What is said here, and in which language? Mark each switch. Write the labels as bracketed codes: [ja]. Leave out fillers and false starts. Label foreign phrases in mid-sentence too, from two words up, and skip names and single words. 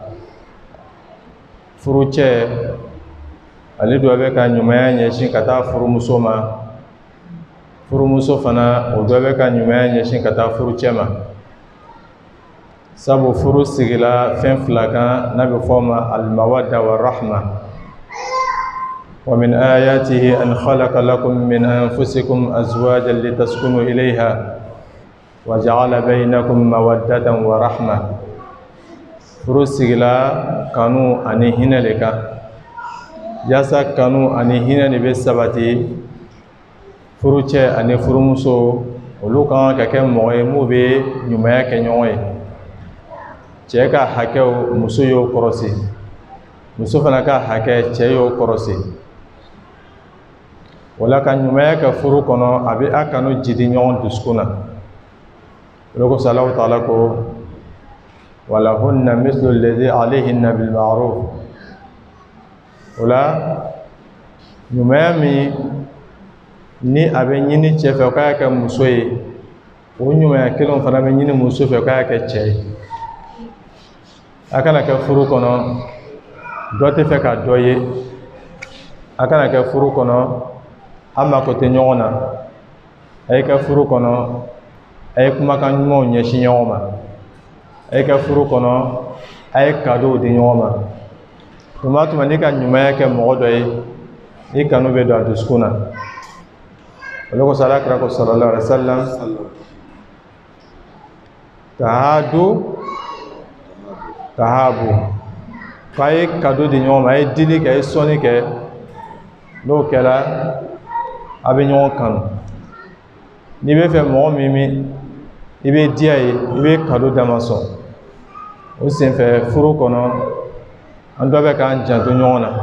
[bm] Furu cɛ, ale dɔ bɛ ka ɲumanya ɲɛsin ka taa furumuso ma. Furumuso fana, o dɔ bɛ ka ɲumanya ɲɛsin ka taa furu cɛ ma. Sabu furu sigila fɛn fila kan n'a bɛ fɔ ma [ar] المودة ورحمة. ومن آياته أن خلق لكم من أنفسكم أزواجا لتسكنوا إليها وجعل بينكم مودة ورحمة. [bm] Furu sigila kanu ani hinɛ de kan. Yasa kanu ani hinɛ de bɛ sabati, furu cɛ ani furumuso olu kan ka kɛ mɔgɔ ye mun bɛ ɲumanya kɛ ɲɔgɔn ye. Cɛ ka hakɛw muso y'o kɔrɔsi, muso fana ka hakɛ cɛ y'o kɔrɔsi. Wala ka ɲumanya kɛ furu kɔnɔ, a bɛ a kanu jidi ɲɔgɔn dusukun na. O kosɔn Alahu Taala ko [ar] ولهن مثل الذي عليهن بالمعروف. [bm] O la ɲumanya min ni a bɛ ɲini cɛ fɛ k'a kɛ muso ye, o ɲumanya kelen fana bɛ ɲini muso fɛ k'a kɛ cɛ ye. A kana kɛ furu kɔnɔ dɔ tɛ fɛ ka dɔ ye, a kana kɛ furu kɔnɔ an mako tɛ ɲɔgɔn na, a ye kɛ furu kɔnɔ a ye kumakan ɲumanw ɲɛsin ɲɔgɔn ma, a ye kɛ furu kɔnɔ a ye cadeau di ɲɔgɔn ma. Tuma tuma n'i ka ɲumanya kɛ mɔgɔ dɔ ye, i kanu bɛ don a dusukun na. O de kosɔn Alakira ko [ar] صلى الله عليه وسلم تهادوا, [bm] k'a ye cadeau di ɲɔgɔn ma, a ye dili kɛ, a ye sɔnni kɛ, n'o kɛra a bɛ ɲɔgɔn kanu. N'i bɛ fɛ mɔgɔ min i bɛ diya ye, i bɛ cadeau dama sɔn. O senfɛ furu kɔnɔ an dɔ bɛ k'an janto ɲɔgɔn na.